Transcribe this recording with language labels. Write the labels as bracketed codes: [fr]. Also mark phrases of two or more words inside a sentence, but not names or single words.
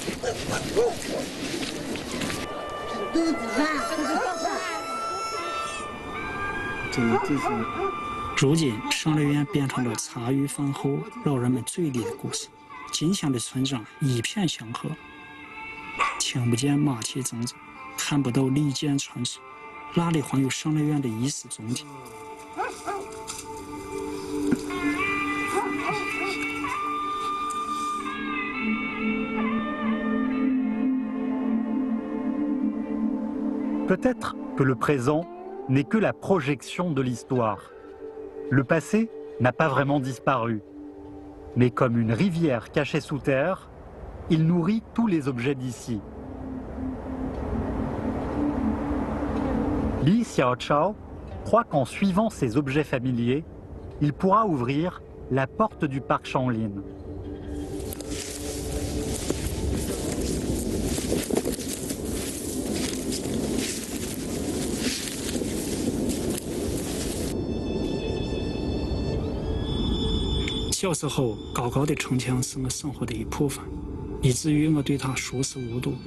[zh] 如今，赏乐园变成了茶余饭后老人们嘴里的故事。金乡的村庄一片祥和，听不见马蹄铮铮，看不到利剑传说，哪里还有赏乐园的一丝踪迹？ [fr] Peut-être que le présent n'est que la projection de l'histoire. Le passé n'a pas vraiment disparu, mais comme une rivière cachée sous terre, il nourrit tous les objets d'ici. Li Xiaochao croit qu'en suivant ces objets familiers, il pourra ouvrir la porte du parc Shanglin. [zh] 小时候，高高的城墙是我生活的一部分，以至于我对它熟视无睹。